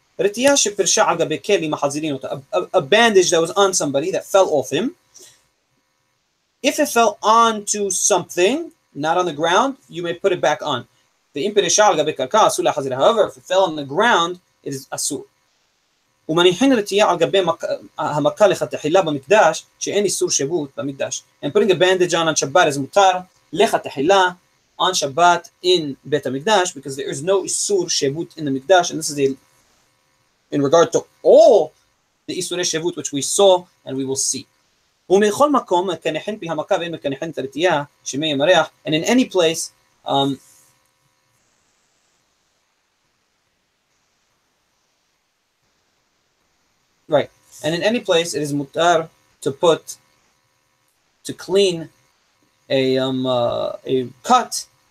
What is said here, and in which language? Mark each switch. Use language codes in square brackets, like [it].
[he] Retiyah shepirsha al gabe keli mahazirin ota. [en] A bandage that was on somebody that fell off him. If it fell onto something, not on the ground, you may put it back on. However, if it fell on the ground, it is asur. [he] ומניחין רתייה על גבי המכה לכתחילה במקדש שאין איסור שבות במקדש. [en] And putting a bandage on Shabbat is mutar לכתחילה on Shabbat in Bet HaMikdash, because there is no isur shevut in the Mikdash, and this is in regard to all the isurei shevut which we saw and we will see. [he] ומכל מקום מקנחין פי המכה ואין מקנחין את הרתייה שמי ימרח, [en] and in any place right, and in any place it is mutar to clean a cut.